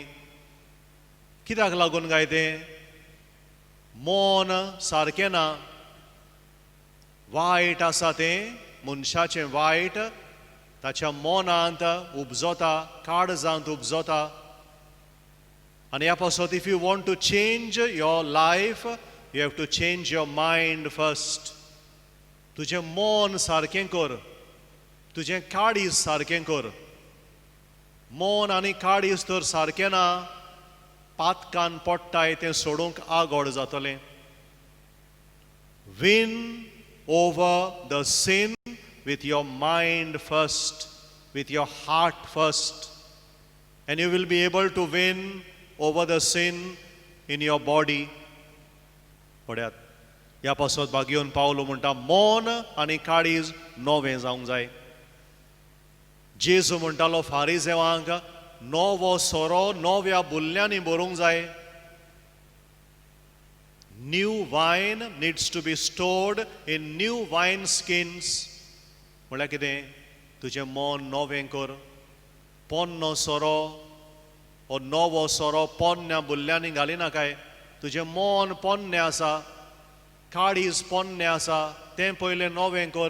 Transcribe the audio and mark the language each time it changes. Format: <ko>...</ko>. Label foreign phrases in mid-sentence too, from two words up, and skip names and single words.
<kok>कित्याक लागून काय तें? मन सारकें ना. वायट आसा तें मनशाचें वायट ताच्या मनांत उपजता, काळजांत उपजता.</kok> <en>आनी ह्या पासत if you want to change your life you have to change your mind first.</en> <kok>तुजें मन सारकें कर, तुजें काळीज सारकें कर. मन आनी काळीज तर सारकें ना, पातकान पडटाय तें सोडूंक आगोड जातलें.</kok> <en>Win over the sin with your mind first, with your heart first, and you will be able to win over the sin in your body.</en> <kok>पळयात, ह्या पासत बागेवन पावलो म्हणटा मन आनी काळीज नवें जावंक जाय. जेजू म्हणटालो फारिजेवांक नवो सोरो नव्या बुल्ल्यांनी भरूंक जाय.</kok> <en>New wine needs to be stored in new wine skins.</en> <kok>म्हळ्यार कितें? तुजें मन नवें कर. पोन्नो सोरो हो नवो सोरो पोन्न्या बुल्ल्यांनी घालिना काय. तुजें मन पोन्नें आसा, काळीज पोन्नें आसा, तें पयलें नवें कर.</kok>